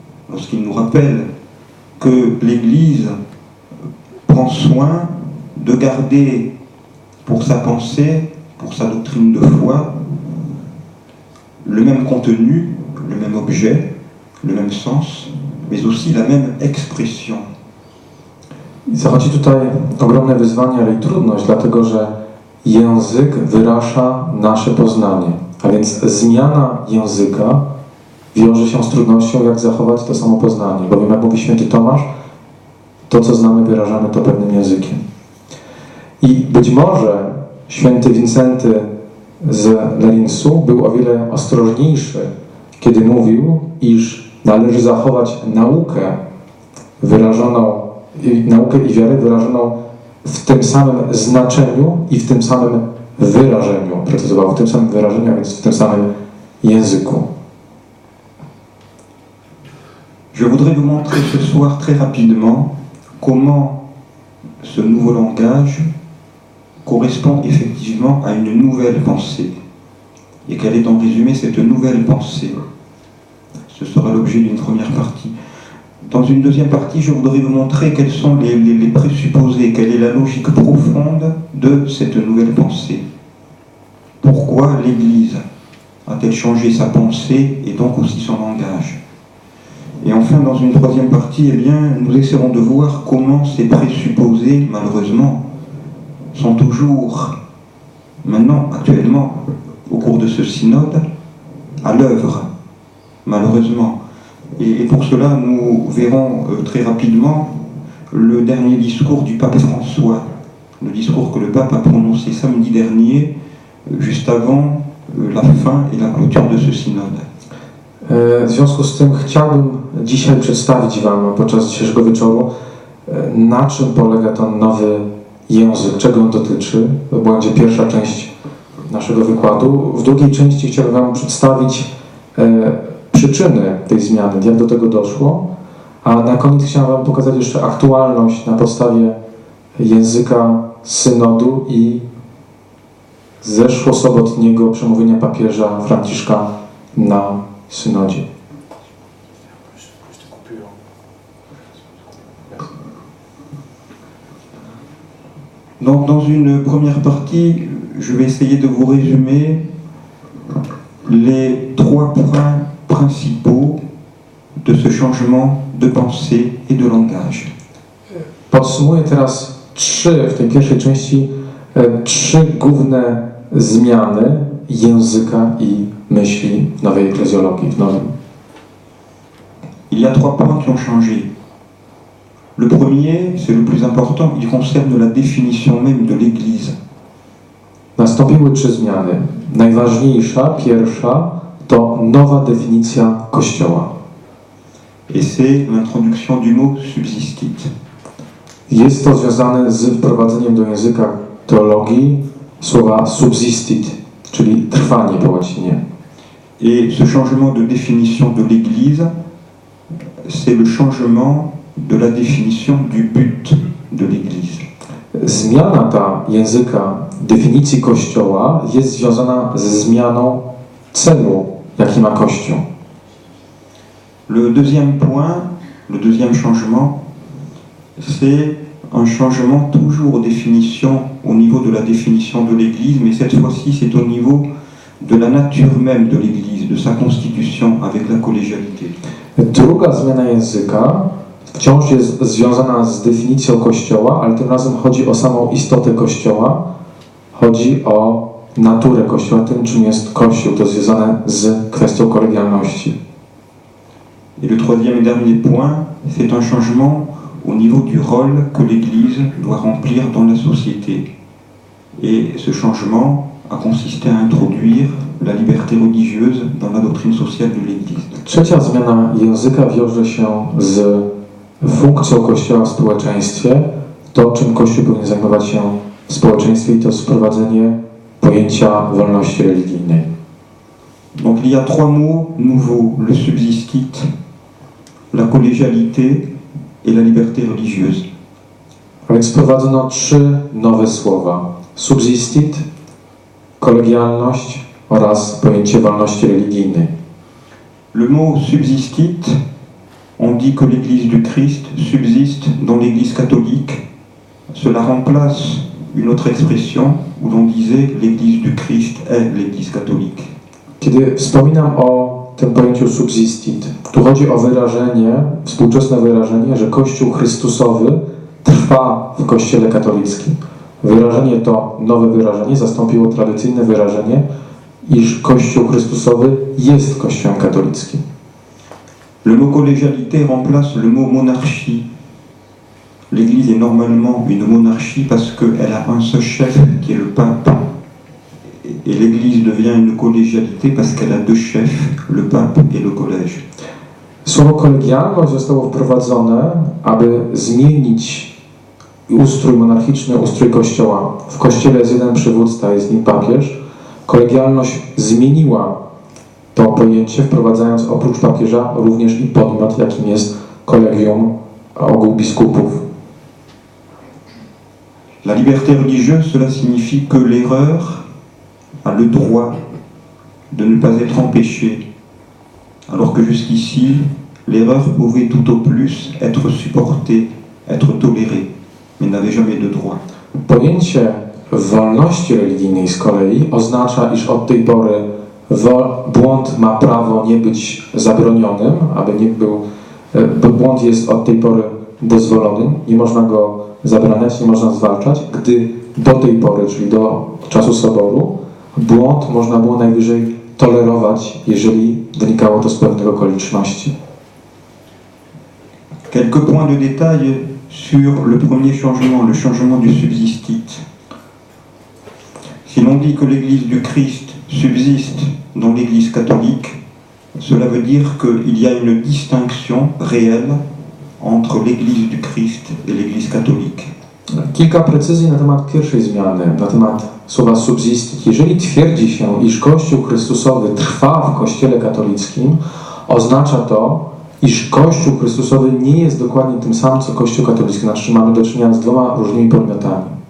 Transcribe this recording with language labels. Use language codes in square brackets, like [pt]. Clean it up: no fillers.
[fr] lorsqu'il nous rappelle que l'Église prend soin de garder pour sa pensée, pour sa doctrine de foi, le même contenu, le même objet, le même sens, mais aussi la même expression. [pl] Zachodzi tutaj ogromne wyzwanie, ale i trudność, dlatego że język wyraża nasze poznanie. A więc zmiana języka wiąże się z trudnością, jak zachować to samo poznanie. Bowiem, jak mówi święty Tomasz, to, co znamy, wyrażamy to pewnym językiem. I być może święty Wincenty z Lerinsu był o wiele ostrożniejszy, kiedy mówił, iż należy zachować naukę i wiarę wyrażoną w tym samym znaczeniu i w tym samym wyrażeniu. Precyzował w tym samym wyrażeniu, a więc w tym samym języku. [fr] Je voudrais vous montrer ce soir très rapidement comment ce nouveau langage correspond effectivement à une nouvelle pensée. Et quelle est en résumé cette nouvelle pensée? Ce sera l'objet d'une première partie. Dans une deuxième partie, je voudrais vous montrer quels sont les présupposés, quelle est la logique profonde de cette nouvelle pensée. Pourquoi l'Église a-t-elle changé sa pensée et donc aussi son langage? Et enfin, dans une troisième partie, eh bien, nous essaierons de voir comment ces présupposés, malheureusement, sont toujours, maintenant, actuellement, au cours de ce synode, à l'œuvre, malheureusement. Et pour cela, nous verrons très rapidement le dernier discours du pape François, le discours que le pape a prononcé samedi dernier, juste avant la fin et la clôture de ce synode. [pl] W związku z tym chciałbym dzisiaj przedstawić Wam podczas dzisiejszego wieczoru, na czym polega ten nowy język, czego on dotyczy. To będzie pierwsza część naszego wykładu. W drugiej części chciałbym Wam przedstawić przyczyny tej zmiany, jak do tego doszło, a na koniec chciałem Wam pokazać jeszcze aktualność na podstawie języka synodu i zeszłosobotniego przemówienia papieża Franciszka na synodzie. [fr] Donc, dans une première partie, je vais essayer de vous résumer les 3 points principaux de ce changement de pensée et de langage. [pl] Podsumuję teraz w tej pierwszej części 3 główne zmiany języka i myśli w nowej eklezjologii, w nowym. [fr] Il y a 3 points qui ont changé. Le premier, c'est le plus important, il concerne la définition même de l'Église. [pl] Nastąpiły 3 zmiany. Najważniejsza, pierwsza, to nowa definicja Kościoła. [fr] Et c'est l'introduction du mot subsistit. [pl] Jest to związane z wprowadzeniem do języka teologii słowa subsistit, czyli trwanie po łacinie. [fr] Et ce changement de définition de l'Église, c'est le changement de la définition du but de l'Église. [pl] Zmiana ta języka definicji Kościoła jest związana ze zmianą celu, jaki ma Kościół. [fr] Le deuxième point, le deuxième changement, c'est un changement toujours au niveau de la définition de l'Église, mais cette fois-ci c'est au niveau de la nature même de l'Église, de sa constitution avec la collégialité. [pl] Druga zmiana języka wciąż jest związana z definicją Kościoła, ale tym razem chodzi o samą istotę Kościoła, chodzi o naturę Kościoła, tym czym jest Kościół, to związane z kwestią kolegialności. [fr] Et le troisième et dernier point, c'est un changement au niveau du rôle que l'Église doit remplir dans la société. Et ce changement a consisté à introduire la liberté religieuse dans la doctrine sociale de l'Église. [pl] Trzecia zmiana języka wiąże się z funkcją Kościoła w społeczeństwie, to czym Kościół powinien zajmować się w społeczeństwie, i to jest wprowadzenie pojęcia wolności religijnej. [fr] Donc il y a 3 mots nouveaux, le subsistit, la collégialité et la liberté religieuse. [pl] A więc wprowadzono 3 nowe słowa. Subsistit, kolegialność oraz pojęcie wolności religijnej. [fr] Le mot subsistit, on dit que l'Église du Christ subsiste dans l'Église catholique, cela remplace une autre expression où l'on disait l'Église du Christ est l'Église catholique. [pl] Kiedy wspominam o tym pojęciu subsistit, tu chodzi o wyrażenie, współczesne wyrażenie, że Kościół Chrystusowy trwa w Kościele katolickim. Wyrażenie to, nowe wyrażenie, zastąpiło tradycyjne wyrażenie, iż Kościół Chrystusowy jest Kościołem katolickim. [fr] Le mot collégialité remplace le mot monarchie. L'Église est normalement une monarchie parce qu'elle a un seul chef qui est le pape. Et l'Église devient une collégialité parce qu'elle a deux chefs, le pape et le collège. [pl] Słowo kolegialność zostało wprowadzone, aby zmienić ustrój monarchiczny, ustrój Kościoła. W Kościele jest jeden przywódca, jest nim papież. Kolegialność zmieniła to pojęcie, wprowadzając oprócz papieża również i podmiot, jakim jest kolegium, ogół biskupów. [fr] La liberté religieuse, cela signifie que l'erreur a le droit de ne pas être empêchée, alors que jusqu'ici, l'erreur pouvait tout au plus être supportée, être tolérée, mais n'avait jamais de droit. [pl] Pojęcie wolności religijnej z kolei oznacza, iż od tej pory błąd ma prawo nie być zabronionym, aby nie był, błąd jest od tej pory dozwolony, nie można go zabraniać, nie można zwalczać, gdy do tej pory, czyli do czasu Soboru, błąd można było najwyżej tolerować, jeżeli wynikało to z pewnych okoliczności. [fr] Quelques points de détail sur le premier changement, le changement du subsistit. Si l'on dit que l'Église du Christ subsiste dans l'Église catholique, cela veut dire qu'il y a une distinction réelle entre l'Église du Christ et l'Église catholique. [pl] Kilka precyzji na temat pierwszej zmiany, na temat słowa subsistit. Jeżeli twierdzi się, iż Kościół Chrystusowy trwa w Kościele katolickim, oznacza to, iż Kościół Chrystusowy nie jest dokładnie tym samym, co Kościół katolicki. Znaczy mamy do czynienia z dwoma różnymi podmiotami.